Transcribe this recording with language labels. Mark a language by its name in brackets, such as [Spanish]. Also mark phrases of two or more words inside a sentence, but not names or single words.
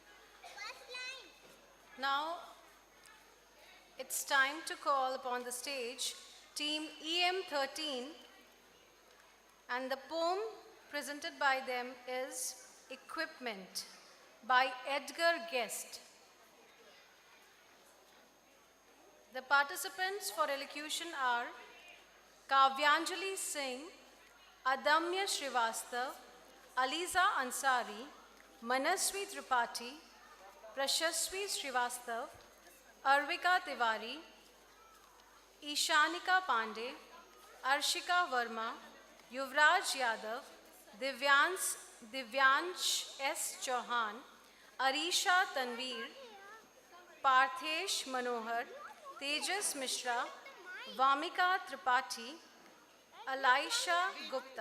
[English] Now, it's time to call upon the stage Team EM13, and the poem presented by them is Equipment by Edgar Guest. The participants for elocution are Kavyanjali Singh, Adamya Srivastav, Aliza Ansari, Manaswi Tripathi, Prashaswi Srivastav, Arvika Tiwari, Ishanika Pandey, Arshika Verma, Yuvraj Yadav, Divyansh S. Chauhan, Arisha Tanveer, Parthesh Manohar, Tejas Mishra, Vamika Tripathi, Alisha Gupta.